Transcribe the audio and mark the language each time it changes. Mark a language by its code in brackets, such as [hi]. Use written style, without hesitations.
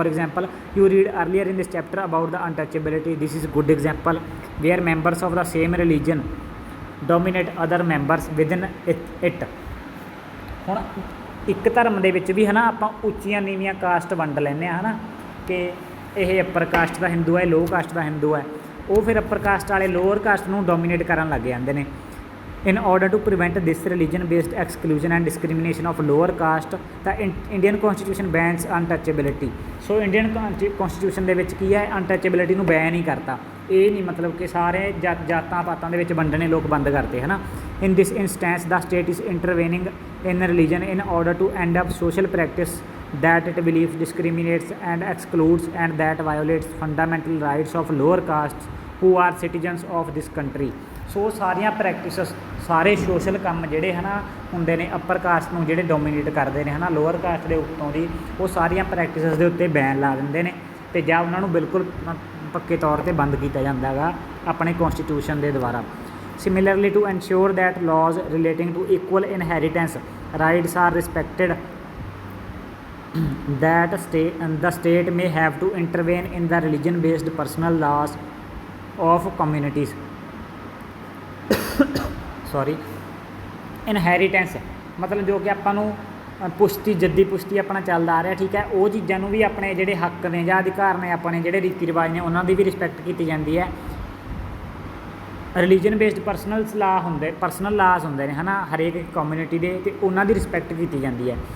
[en] For example, you read earlier in this chapter about the untouchability. This is a good example where members of the same religion dominate other members within it. [pa] ਹੁਣ ਇੱਕ ਧਰਮ ਦੇ ਵਿੱਚ ਵੀ ਹੈ ਨਾ ਆਪਾਂ ਉੱਚੀਆਂ ਨੀਵੀਆਂ ਕਾਸਟ ਵੰਡ ਲੈਂਦੇ ਹਾਂ ਹੈ ਨਾ, ਕਿ ਇਹ ਅੱਪਰ ਕਾਸਟ ਦਾ ਹਿੰਦੂ ਹੈ, ਲੋਅ ਕਾਸਟ ਦਾ ਹਿੰਦੂ ਹੈ, ਉਹ ਫਿਰ ਅੱਪਰ ਕਾਸਟ ਵਾਲੇ ਲੋਅਰ ਕਾਸਟ ਨੂੰ ਡੋਮੀਨੇਟ ਕਰਨ ਲੱਗ ਜਾਂਦੇ ਨੇ। [en] In order to prevent this religion based exclusion and discrimination of lower caste the Indian constitution bans untouchability. [pa] So Indian ਕੌਂਸਟੀਟਿਊਸ਼ਨ ਦੇ ਵਿੱਚ ਕੀ ਹੈ, ਅਨਟੱਚੇਬਿਲਿਟੀ ਨੂੰ ਬੈਨ ਹੀ ਕਰਤਾ। ਇਹ ਨਹੀਂ ਮਤਲਬ ਕਿ ਸਾਰੇ ਜਾਤਾਂ ਪਾਤਾਂ ਦੇ ਵਿੱਚ ਵੰਡਣੇ ਲੋਕ ਬੰਦ ਕਰਤੇ ਹੈ ਨਾ। [en] In this instance the state is intervening in religion in order to end up social practice that it believes discriminates and excludes and that violates fundamental rights of lower castes who are citizens of this country. [pa] ਸੋ ਸਾਰੀਆਂ practices ਸਾਰੇ social ਕੰਮ ਜਿਹੜੇ ਹੈ ਨਾ ਹੁੰਦੇ ਨੇ upper caste ਨੂੰ ਜਿਹੜੇ ਡੋਮੀਨੇਟ ਕਰਦੇ ਨੇ ਹੈ ਨਾ ਲੋਅਰ ਕਾਸਟ ਦੇ ਉੱਤੋਂ ਦੀ, ਉਹ ਸਾਰੀਆਂ ਪ੍ਰੈਕਟਿਸਸ ਦੇ ਉੱਤੇ ਬੈਨ ਲਾ ਦਿੰਦੇ ਨੇ ਅਤੇ ਜਾਂ ਉਹਨਾਂ ਨੂੰ ਬਿਲਕੁਲ ਪੱਕੇ ਤੌਰ 'ਤੇ ਬੰਦ ਕੀਤਾ ਜਾਂਦਾ ਹੈਗਾ ਆਪਣੇ ਕੌਂਸਟੀਟਿਊਸ਼ਨ ਦੇ ਦੁਆਰਾ। [en] Similarly to ensure that laws relating to equal inheritance rights are respected that the state may have to intervene in the religion based personal laws of communities. [pa] Inheritance ਮਤਲਬ ਜੋ ਕਿ ਆਪਾਂ ਨੂੰ ਜੱਦੀ ਪੁਸ਼ਤੀ ਆਪਣਾ ਚੱਲਦਾ ਆ ਰਿਹਾ, ਠੀਕ ਹੈ, ਉਹ ਚੀਜ਼ਾਂ ਨੂੰ ਵੀ ਆਪਣੇ ਜਿਹੜੇ ਹੱਕ ਨੇ ਜਾਂ ਅਧਿਕਾਰ ਨੇ ਆਪਣੇ ਜਿਹੜੇ ਰੀਤੀ ਰਿਵਾਜ ਨੇ ਉਹਨਾਂ ਦੀ ਵੀ ਰਿਸਪੈਕਟ ਕੀਤੀ ਜਾਂਦੀ ਹੈ। ਰਿਲੀਜਨ ਬੇਸਡ ਪਰਸਨਲ ਲਾਜ਼ ਹੁੰਦੇ ਨੇ ਹੈ ਨਾ ਹਰੇਕ ਕਮਿਊਨਿਟੀ ਦੇ, ਅਤੇ ਉਹਨਾਂ ਦੀ ਰਿਸਪੈਕਟ ਕੀਤੀ ਜਾਂਦੀ ਹੈ।